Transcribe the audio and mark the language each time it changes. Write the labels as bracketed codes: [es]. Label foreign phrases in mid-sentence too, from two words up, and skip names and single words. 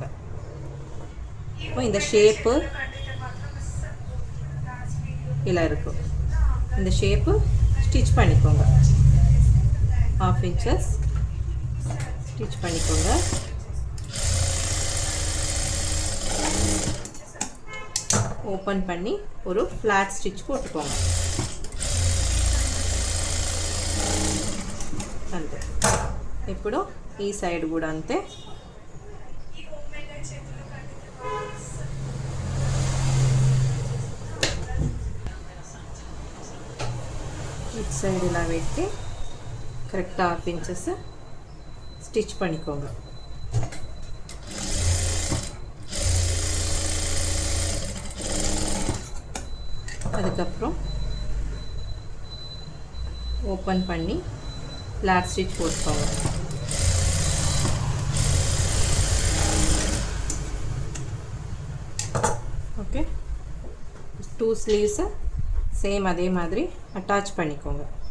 [ta] இப்போ இந்த ஷேப்பு இல்லை இருக்கும், இந்த [en] shape stitch [ta] பண்ணிக்கோங்க. [en] 1/2 inches stitch [ta] பண்ணிக்கோங்க. ஓப்பன் பண்ணி ஒரு [en] flat stitch [ta] போட்டுக்கோங்க. [te] అంతే. ఇప్పుడు ఈ సైడ్ కూడా అంతే. ఇటు సైడ్ ఇలా పెట్టి [en] correct 1/2 inches stitch [te] பண்ணிக்கோங்க. [ta] அதுக்கப்புறம் ஓப்பன் பண்ணி [en] flat stitch [ta] போட்டுக்கோங்க. ஓகே, [en] 2 sleeves same [ta] அதே மாதிரி அட்டாச் பண்ணிக்கோங்க.